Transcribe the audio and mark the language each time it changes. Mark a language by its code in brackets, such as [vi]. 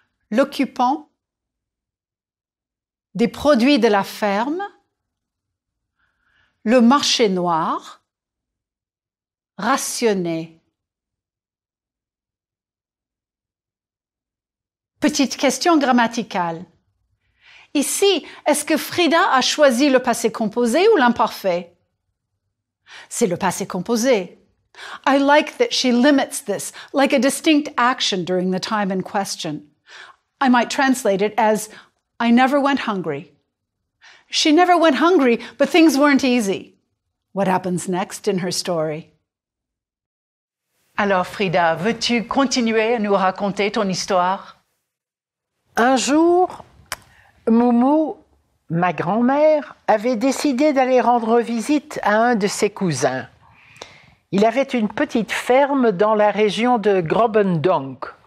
[fr] L'occupant, des produits de la ferme, le marché noir, rationné. Petite question grammaticale. Ici, est-ce que Frida a choisi le passé composé ou l'imparfait? C'est le passé composé. [en] I like that she limits this like a distinct action during the time in question. I might translate it as, I never went hungry. She never went hungry, but things weren't easy. What happens next in her story? [fr] Alors Frida, veux-tu continuer à nous raconter ton histoire? Un jour, Moumou, ma grand-mère, avait décidé d'aller rendre visite à un de ses cousins. Il avait une petite ferme dans la région de Grobendonck.